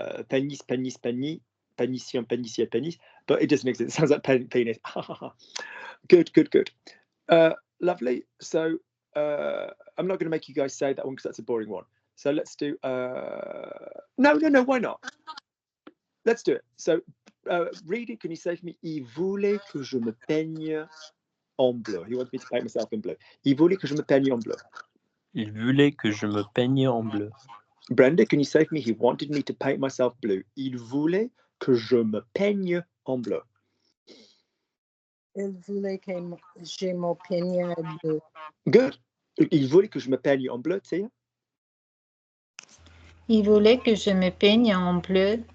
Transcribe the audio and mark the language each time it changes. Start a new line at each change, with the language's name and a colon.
English: Penis, penis, but it doesn't exist. It sounds like penis. Good. Lovely. So I'm not going to make you guys say that one because that's a boring one. So let's do. No. Why not? Let's do it. So, reading, can you say for me?
French: Il voulait que je me peigne en bleu.
English: He wants me to paint myself in blue.
French: Il voulait que je me peigne en bleu. Il voulait que je me peigne en bleu.
English: Brenda, can you say for me? He wanted me to paint myself blue.
French: Il voulait que je me peigne en bleu. Il voulait que je me peigne bleu.
English: Good.
French: Il voulait que je me peigne en bleu, Tia. Il voulait que je me peigne en bleu.